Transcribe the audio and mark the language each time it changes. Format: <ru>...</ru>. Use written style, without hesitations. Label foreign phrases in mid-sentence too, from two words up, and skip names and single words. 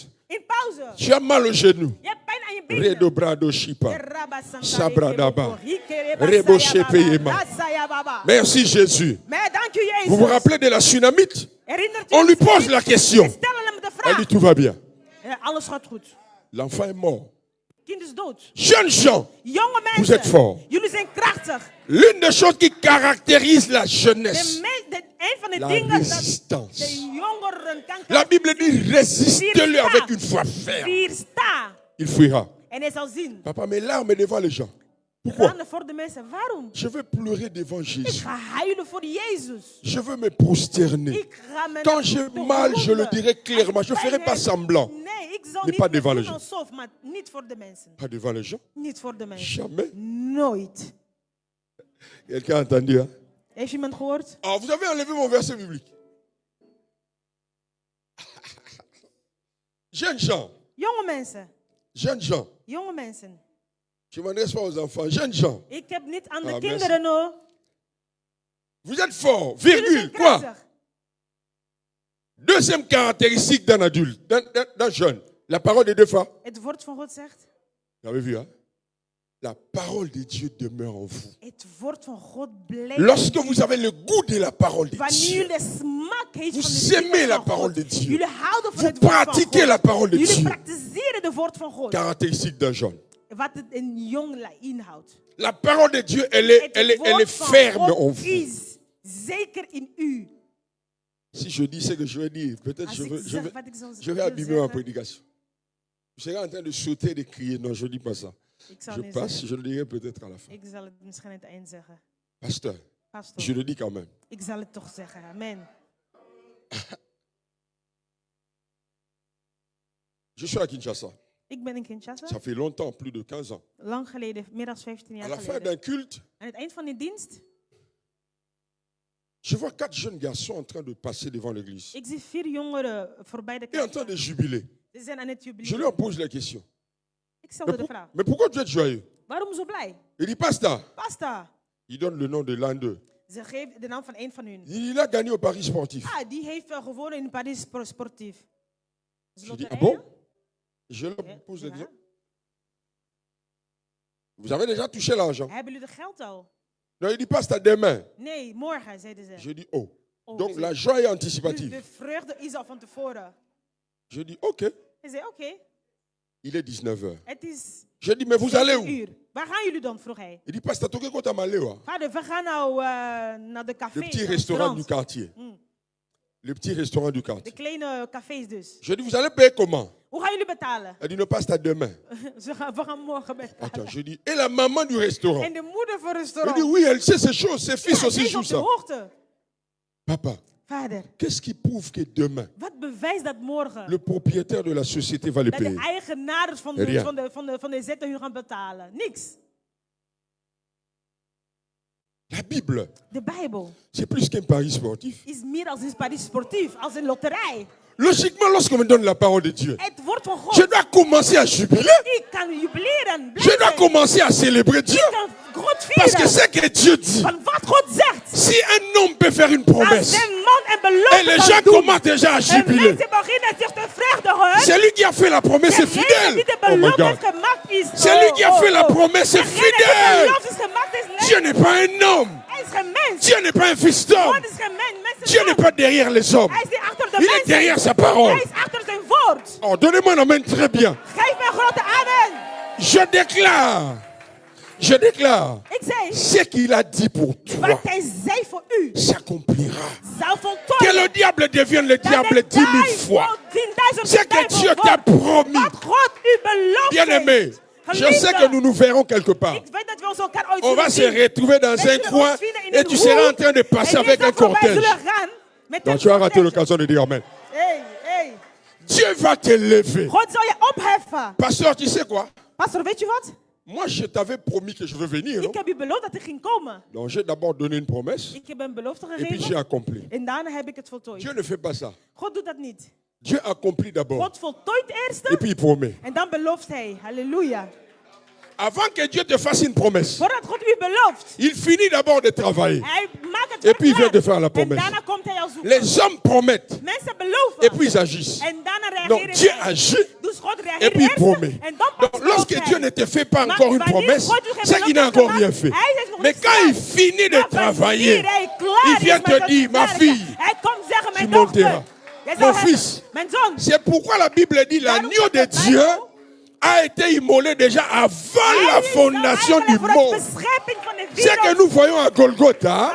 <fr>Tu as mal au genou. Redo brado shipa. Sabradaba. Rebo shepeyema. Merci Jésus. Vous vous rappelez de la Tsunamite? On lui pose la question. Elle dit tout va bien. L'enfant est mort.</fr> <nl>kind is dood.</nl> <fr>Jeunes gens,</fr> <nl>Jonge</nl> <fr>vous êtes</fr> <nl>mensen,</nl> <fr>forts.</fr> <nl>jullie zijn krachtig.</nl> <fr>L'une des choses qui caractérise la jeunesse,</fr> <nl>Een van de</nl> <fr>la</fr> <nl>dingen dat</nl> <fr>résistance.</fr> <nl>de jongeren kan</nl> <fr>La Bible dit résistez-le avec une foi ferme.</fr> <nl>Weersta.</nl> <fr>Il fuira.</fr> <nl>En hij zal zien.</nl> <fr>Papa, mes larmes devant les gens. Pourquoi?</fr> <nl>Tranen voor de mensen. Waarom?</nl> <fr>Je veux pleurer devant</fr> <nl>Ik</nl> <fr>Jésus.</fr> <nl>ga huilen voor Jezus.</nl> <fr>Je veux me prosterner.</fr> <nl>Ik ga me</nl> <fr>Quand j'ai mal, je le dirai clairement. Je ne ferai pas semblant.</fr> <nl>Nee, ik zal</nl> <fr>Mais</fr> <nl>niet</nl> <fr>pas devant</fr> <nl>doen</nl> <fr>les gens.</fr> <nl>alsof, maar niet voor de mensen.</nl> <fr>Pas devant les gens.</fr> <nl>Niet voor de mensen.</nl> <fr>Jamais.</fr> <nl>Nooit.</nl> <fr>Quelqu'un a entendu, hein?</fr> <nl>Heeft iemand gehoord?</nl> <fr>Alors, vous avez enlevé mon verset biblique. Jeunes gens.</fr> <nl>Jonge mensen.</nl> <fr>Jeunes gens.</fr> <nl>Jonge mensen.</nl> <fr>Je ne m'adresse pas aux enfants. Jeunes gens.</fr> <nl>Ik heb niet aan de Ah, kinderen hoor.</nl> <fr>Vous êtes forts.</fr> <nl>Jullie</nl> <fr>Virgule.</fr> <nl>zijn</nl> <fr>Quoi?</fr> <nl>krachtig.</nl> <fr>Deuxième caractéristique d'un adulte, d'un jeune. La parole de Dieu.</fr> <nl>Het woord van God zegt.</nl> <fr>Vous avez vu, hein? La parole de Dieu demeure en vous.</fr> <nl>Het woord van God blijft.</nl> <fr>Lorsque vous avez le goût de la parole de</fr> <nl>Wanneer</nl> <fr>Dieu,</fr> <nl>jullie de smaak heeft van de</nl> <fr>vous</fr> <nl>dingen</nl> <fr>aimez la</fr> <nl>van</nl> <fr>parole</fr> <nl>God.</nl> <fr>de Dieu.</fr> <nl>Jullie houden van</nl> <fr>Vous</fr> <nl>het woord van</nl> <fr>pratiquez</fr> <nl>God.</nl> <fr>la parole de</fr> <nl>Jullie</nl> <fr>Dieu.</fr> <nl>praktiseren het woord van God.</nl> <fr>Caractéristique d'un jeune.</fr> <nl>Wat het een jong inhoudt.</nl> <fr>La parole de Dieu, elle est ferme en vous.</fr> <nl>Is zeker in u.</nl> <fr>Si je dis ce que je vais dire, peut-être</fr> <nl>Als ik zeg wat ik</nl> <fr>je vais abîmer ma prédication. Je serai en train de sauter et de crier. Non, je ne dis pas ça.</fr> <nl>Ik zal</nl> <fr>Je</fr> <nl>niet</nl> <fr>passe,</fr> <nl>zeggen.</nl> <fr>je le dirai peut-être à la fin.</fr> <nl>Ik zal het misschien aan het eind zeggen.</nl> <fr>Pasteur,</fr> <nl>Pastor,</nl> <fr>je le dis quand même.</fr> <nl>ik zal het toch zeggen. Amen.</nl> <fr>Je suis à Kinshasa.</fr> <nl>Ik ben in Kinshasa.</nl> <fr>Ça fait longtemps, plus de 15 ans.</fr> <nl>Lang geleden, meer dan 15</nl> <fr>À</fr> <nl>jaar</nl> <fr>la fin</fr> <nl>geleden.</nl> <fr>d'un culte,</fr> <nl>Aan het eind van die dienst,</nl> <fr>je vois 4 jeunes garçons en train de passer devant l'église.</fr> <nl>ik zie 4 jongeren voorbij de</nl> <fr>Et en train</fr> <nl>kerk.</nl> <fr>de jubiler.</fr> <nl>Ze zijn aan het</nl> <fr>Je</fr> <nl>jubileren.</nl> <fr>leur pose la question.</fr> <nl>Ik stelde de</nl> <fr>Mais,</fr> <nl>vraag.</nl> <fr>mais pourquoi tu es joyeux?</fr> <nl>Waarom zo blij?</nl> <fr>Il dit, Pasteur,</fr> <nl>Pasta.</nl> <fr>il donne le nom de l'un d'eux.</fr> <nl>Ze geeft de naam van een van hun.</nl> <fr>Il a gagné au Paris sportif.</fr> <nl>Ah, die heeft gewonnen in Paris sportief.</nl> <fr>Je dis, ah bon? Je leur pose la question. Vous avez déjà touché l'argent?</fr> <nl>Hebben jullie de geld al?</nl> <fr>Non, il dit, Pasteur, demain.</fr> <nl>Nee, morgen, zeiden ze.</nl> <fr>Je dis, oh. Oh, Donc</fr> <nl>ze-</nl> <fr>la joie est</fr> <nl>de</nl> <fr>anticipative.</fr> <nl>vreugde is al van tevoren.</nl> <fr>Je dis, ok.</fr> <nl>Hij zei, oké,</nl> <fr>Il est 19h.</fr> <nl>het is</nl> <fr>Je dis, mais vous allez</fr> <nl>7</nl> <fr>où?</fr> <nl>uur. Waar gaan jullie dan, vroeg hij.</nl> <fr>Il dit, Pasteur, tu es Malewa.</fr> <nl>Vader, we gaan nou naar de café.</nl> <fr>Le petit restaurant du quartier. Mm. Le petit restaurant du</fr> <nl>De</nl> <fr>quartier.</fr> <nl>kleine cafés dus.</nl> <fr>Je dis, vous allez payer comment?</fr> <nl>Hoe gaan jullie betalen?</nl> <fr>Elle dit, ne passe à demain.</fr> <nl>We gaan morgen betalen.</nl> <fr>Attends, je dis, et la maman du restaurant?</fr> <nl>En de moeder van het</nl> <fr>Elle</fr> <nl>restaurant.</nl> <fr>dit, oui, elle sait ces choses. Ses fils</fr> <nl>Ja,</nl> <fr>aussi</fr> <nl>zij is</nl> <fr>jouent</fr> <nl>op de</nl> <fr>ça.</fr> <nl>hoogte.</nl> <fr>Papa,</fr> <nl>Vader,</nl> <fr>qu'est-ce qui prouve que demain,</fr> <nl>wat bewijst dat morgen?</nl> <fr>le propriétaire de la société va le</fr> <nl>Dat de</nl> <fr>payer?</fr> <nl>eigenaars van</nl> <fr>Rien.</fr> <nl>van de zetten hun gaan betalen. Niks.</nl> <fr>La Bible,</fr> <nl>De Bijbel</nl> <fr>c'est plus qu'un pari sportif.</fr> <nl>is meer als een Paris sportief, als een loterij.</nl> <fr>Logiquement, lorsqu'on me donne la parole de Dieu,</fr> <nl>Het woord van God.</nl> <fr>je dois commencer à jubiler.</fr> <nl>Ik kan jubileren.</nl> <fr>Je dois commencer à célébrer Dieu.</fr> <nl>Ik kan God</nl> <fr>Parce que</fr> <nl>vieren.</nl> <fr>c'est que Dieu dit.</fr> <nl>Van wat God zegt.</nl> <fr>Si un homme peut faire une</fr> <nl>Als</nl> <fr>promesse,</fr> <nl>een man een</nl> <fr>et</fr> <nl>belofte</nl> <fr>les</fr> <nl>kan</nl> <fr>gens</fr> <nl>doen.</nl> <fr>commencent déjà à</fr> <nl>En</nl> <fr>jubiler,</fr> <nl>mensen beginnen zich te vreugdigen.</nl> <fr>c'est lui qui a fait la promesse est</fr> <nl>Degene</nl> <fr>fidèle.</fr> <nl>die de</nl> <en>Oh my</en> <nl>belofte heeft</nl> <en>God.</en> <nl>gemaakt is.</nl> <fr>C'est lui qui a fait la promesse est</fr> <nl>Degene die de</nl> <fr>fidèle.</fr> <nl>belofte is gemaakt is</nl> <fr>Dieu</fr> <nl>leeg.</nl> <fr>n'est pas un homme.</fr> <nl>Hij is geen mens.</nl> <fr>Dieu n'est pas un fils d'homme.</fr> <nl>God is geen mens. Mensen</nl> <fr>Dieu n'est pas derrière les hommes.</fr> <nl>Hij is niet achter de</nl> <fr>Il est</fr> <nl>mensen.</nl> <fr>derrière sa parole.</fr> <nl>Hij is achter zijn woord.</nl> <fr>Oh, donnez-moi un amen très bien.</fr> <nl>Geef mij een grote amen.</nl> <fr>Je déclare,</fr> <nl>Ik zei,</nl> <fr>ce qu'il a dit pour toi</fr> <nl>wat hij zei voor u,</nl> <fr>s'accomplira.</fr> <nl>zal</nl> <fr>Que</fr> <nl>voltooien.</nl> <fr>le diable devienne le</fr> <nl>Dat</nl> <fr>diable</fr> <nl>de</nl> <fr>10 000</fr> <nl>duivel</nl> <fr>fois.</fr> <nl>10.000</nl> <fr>C'est que Dieu t'a promis.</fr> <nl>Wat God u beloofd</nl> <fr>Bien-aimé,</fr> <nl>heeft.</nl> <fr>je sais que nous nous verrons quelque part.</fr> <nl>Ik weet dat we ons elkaar ooit</nl> <fr>On va se</fr> <nl>zullen zien.</nl> <fr>retrouver dans</fr> <nl>Wij</nl> <fr>un</fr> <nl>zullen</nl> <fr>coin</fr> <nl>ons vinden in</nl> <fr>et</fr> <nl>een</nl> <fr>tu seras en</fr> <nl>hoek.</nl> <fr>train de passer</fr> <nl>En</nl> <fr>avec</fr> <nl>hier</nl> <fr>un</fr> <nl>zo voorbij</nl> <fr>cortège.</fr> <nl>zullen gaan met</nl> <fr>Donc</fr> <nl>een</nl> <fr>tu as raté</fr> <nl>cortège.</nl> <fr>l'occasion de dire amen. Hey, hey. Dieu va t'élever.</fr> <nl>God zal je opheffen.</nl> <fr>Pasteur, tu sais quoi?</fr> <nl>Pastor, weet je wat?</nl> <fr>Moi, je t'avais promis que je veux venir. Non?</fr> <nl>Ik heb u beloofd dat ik ging komen.</nl> <fr>Donc j'ai d'abord donné une promesse</fr> <nl>Ik heb een belofte</nl> <fr>et puis j'ai</fr> <nl>gegeven.</nl> <fr>accompli.</fr> <nl>En daarna heb ik het voltooid.</nl> <fr>Dieu ne fait pas ça.</fr> <nl>God doet dat niet.</nl> <fr>Dieu accomplit d'abord</fr> <nl>God voltooit eerst.</nl> <fr>et puis il promet.</fr> <nl>En dan belooft hij. Halleluja.</nl> <fr>Avant que Dieu te fasse une promesse,</fr> <nl>Voordat God u belooft.</nl> <fr>il finit d'abord de travailler.</fr> <nl>Hij maakt het</nl> <fr>Et puis il vient</fr> <nl>werk</nl> <fr>de faire la</fr> <nl>En</nl> <fr>promesse.</fr> <nl>daarna komt hij al zoeken.</nl> <fr>Les hommes promettent</fr> <nl>Mensen beloven.</nl> <fr>et puis ils agissent.</fr> <nl>En daarna</nl> <fr>Donc</fr> <nl>reageren</nl> <fr>Dieu</fr> <nl>zij.</nl> <fr>agit</fr> <nl>Dus God</nl> <fr>et</fr> <nl>reageert</nl> <fr>puis il</fr> <nl>eerst.</nl> <fr>promet.</fr> <nl>En dan</nl> <fr>Donc pas lorsque</fr> <nl>belooft</nl> <fr>Dieu</fr> <nl>hij.</nl> <fr>ne te fait pas</fr> <nl>Maar</nl> <fr>encore une</fr> <nl>wanneer</nl> <fr>promesse,</fr> <nl>God u geen</nl> <fr>c'est qu'il n'a</fr> <nl>belofte</nl> <fr>encore</fr> <nl>gemaakt,</nl> <fr>rien fait.</fr> <nl>hij heeft nog</nl> <fr>Mais</fr> <nl>niets</nl> <fr>quand il</fr> <nl>gedaan.</nl> <fr>finit de</fr> <nl>Maar</nl> <fr>travailler,</fr> <nl>wanneer hij klaar</nl> <fr>il vient</fr> <nl>is met</nl> <fr>te dire,</fr> <nl>het</nl> <fr>ma</fr> <nl>werken,</nl> <fr>fille,</fr> <nl>hij komt zeggen, mijn</nl> <fr>tu</fr> <nl>dochter,</nl> <fr>monteras.</fr> <nl>jij</nl> <fr>Mon</fr> <nl>zal hebben.</nl> <fr>fils.</fr> <nl>Mijn zoon.</nl> <fr>c'est pourquoi la Bible dit</fr> <nl>Daarom</nl> <fr>l'agneau</fr> <nl>zegt</nl> <fr>de</fr> <nl>de</nl> <fr>Dieu</fr> <nl>Bijbel,</nl> <fr>a été immolé déjà avant la</fr> <nl>Hij is</nl> <fr>fondation</fr> <nl>al</nl> <fr>du</fr> <nl>voor de</nl> <fr>monde.</fr> <nl>beschepping van de</nl> <fr>Ce que</fr> <nl>wereld.</nl> <fr>nous voyons à Golgotha,</fr>